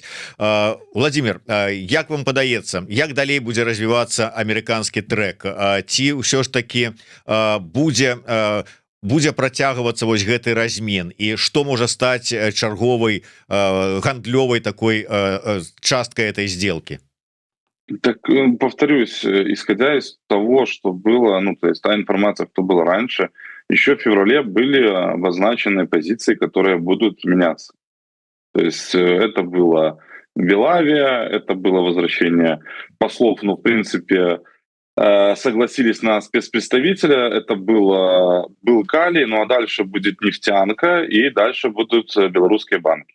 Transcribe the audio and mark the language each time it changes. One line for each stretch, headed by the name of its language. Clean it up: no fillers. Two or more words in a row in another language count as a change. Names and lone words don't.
Belarusian: Владимир, як вам падаецца, як далей будзе развівацца амерыканскі трэк? Ці ўсё ж таки будзе працягвацца вось гэты размен, і што можа стаць чарговай гандлёвай такой часткой
Russian: этой сделки? Так, повторюсь, исходя из того, что было, ну, то есть та информация, что было раньше, еще в феврале были обозначены позиции, которые будут меняться. То есть это было Белавия, это было возвращение послов, ну, в принципе, согласились на спецпредставителя, это был Калий, ну а дальше будет нефтянка, и дальше будут белорусские банки.